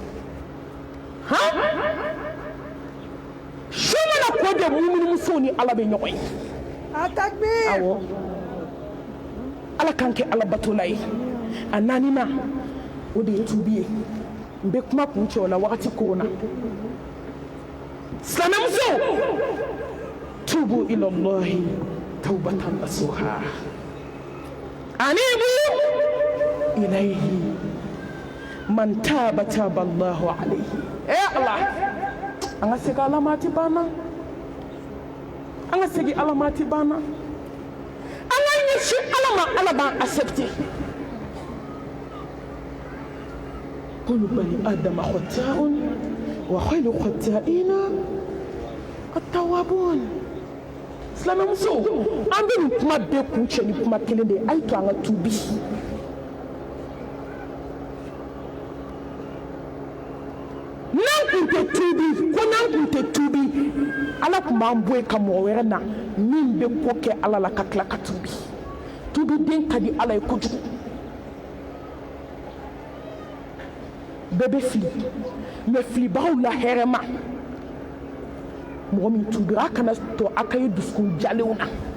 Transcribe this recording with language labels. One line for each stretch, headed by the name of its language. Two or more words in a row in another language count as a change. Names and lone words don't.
Bambara: su mana ko de muminimusow ni ala bɛ ɲɔgɔn ye awɔ ala k'an kɛ ala batola ye a 4nan o de ye tubi ye n bɛ kuma kun cɛ o la wagati koron na silamɛmusow
Arabic: توبوا إلى الله توبة نصوحا أنيبوا إليه من تاب الله عليه الله
Bambara: an ka segin alamati banna an ka segin alamati banna an ka ɲɛsin ala ma ala b'an accepter
Arabic: كل بني آدم خطاء وخير الخطائين التوابون
Bambara: silamɛmuso an bɛ nin kuma bɛɛ kun cɛ ni kuma kelen de ye a ye to an ka tubi n'an kun tɛ tubi ala tun b'an bɔ yen ka mɔgɔ wɛrɛ na min bɛ ko kɛ ala la ka tila ka tubi den ka di ala ye kojugu bɛɛ bɛ fili mais filibagaw la hɛrɛ ma mɔgɔ min tubira a kana to a ka ye dusukun jalenw na